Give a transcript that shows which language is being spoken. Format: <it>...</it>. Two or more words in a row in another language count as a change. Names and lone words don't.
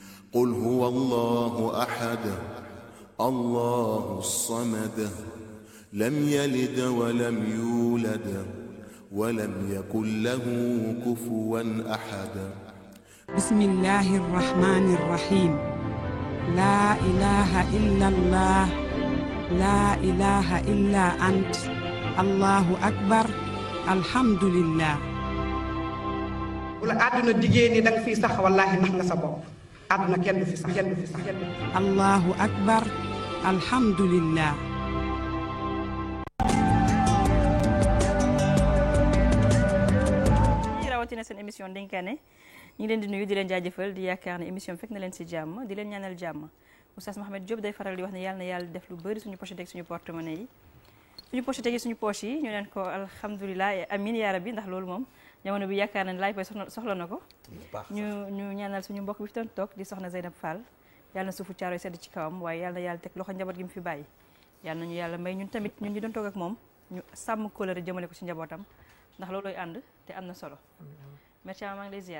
<ar>قل هو الله أحد الله الصمد لم يلد ولم يولد ولم يكن له كفوا أحد بسم الله الرحمن الرحيم لا إله إلا الله لا إله إلا أنت الله أكبر الحمد لله</ar> <wo>wala àdduna diggée ni danga fiy sax wallaahi nax nga sa bopp àdduna kenn du fi sax</wo> <ar>الله أكبر الحمد لله</ar> <wo>rawatina seen émission Dénkaane ñu ngi leen di nuyu di leen jaajëfal di yaakaar ne émission fekk na leen ci jàmm di leen ñaanal jàmm Oustaz Mohamed Diop day faral di wax ne yàlla na yàlla def lu bëri suñu poche teg suñu porte-monnaie yi suñu poche tegi suñu poche yi ñu leen ko</wo> <ar>الحمد لله آمين يا ربي</ar> <wo>ndax loolu moom jamono bi yaakaar nañ laay pay soxla na ko ñu ñaanal suñu mbokk bi fi doon toog di soxna Zeynab Fall yàlla na suufu caaroy sedd ci kawam waaye yàlla na yàlla teg loxo njaboot gi mu fi bàyyi yàlla nañu yàlla may ñun tamit ñun ñu doon toog ak moom ñu sàmm kóllëre jëmale ko ci njabootam ndax loolooy ànd te am na solo merci maa ngi lay ziar</wo>